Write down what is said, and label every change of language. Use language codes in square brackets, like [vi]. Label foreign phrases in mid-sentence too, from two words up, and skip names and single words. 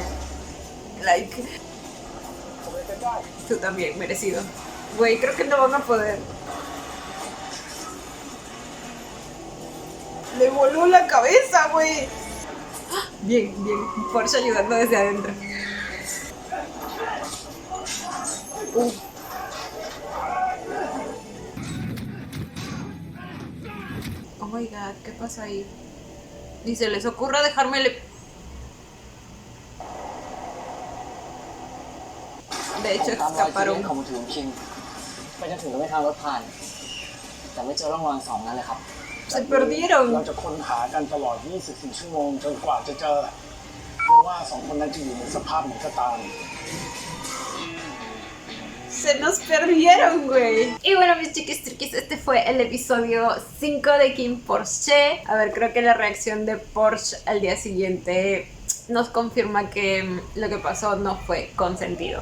[es] Like. Tú también, merecido. Güey, creo que no van a poder. Le voló la cabeza, güey. Bien. Porsche ayudando desde adentro. [en] Oh my god, [es] ¿qué pasa ahí? Ni se les ocurra dejarme De hecho, [th] ตามรอยที่เล่น [es] escaparon. [th] ของมือถือคิงไปจนถึงระยะทางรถผ่าน แต่ไม่เจอร่องรอยสองนั้นเลยครับ [es] Se perdieron. [th] เราจะค้นหากันตลอด 24 ชั่วโมงจนกว่าจะเจอเพราะว่าสองคนนั้นจะอยู่ในสภาพไหนก็ตาม [es] Se nos perdieron, güey. Y bueno, mis chiquis triquis, este fue el episodio 5 de King Porsche. A ver, creo que la reacción de Porsche al día siguiente nos confirma que lo que pasó no fue consentido.